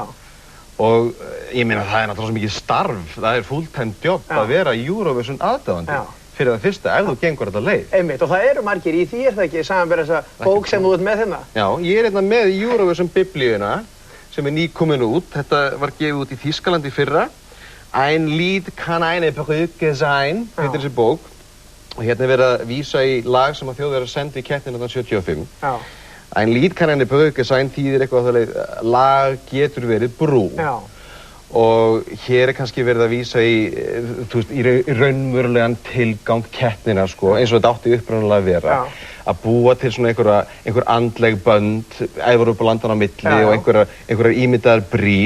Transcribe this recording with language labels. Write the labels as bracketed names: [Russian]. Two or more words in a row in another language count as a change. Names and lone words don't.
[Icelandic] Og ég meina það náttúrulega svo mikið starf, það full-time jobb að vera Eurovision aðdáandi fyrir það fyrsta ef þú gengur þetta leið. Einmitt, og það eru margir í því, það ekki, samanber þessa bók sem þú ert með hérna? Já, ég hérna með Eurovision biblíuna sem nýkomin út, þetta var gefið út í Þýskalandi í fyrra. [German] Ein Lied kann eine Brücke sein, [Icelandic] heitir þessi bók. Og hérna verið að vísa í lag sem að Þjóðverjar sendi í keppnina 1975. Já. [German] Ein Lied kann eine Brücke sein [Icelandic] þýðir eitthvað á það leið, lag getur verið brú. Já. Og hér kannski verið að vísa í, þú veist, í raunverulegan tilgang keppnina, sko, eins og þetta átti upprunalega að vera. Já. Að búa til svona einhver andleg bönd, Evrópulandanna á milli og einhverjar ímyndaðar brýr.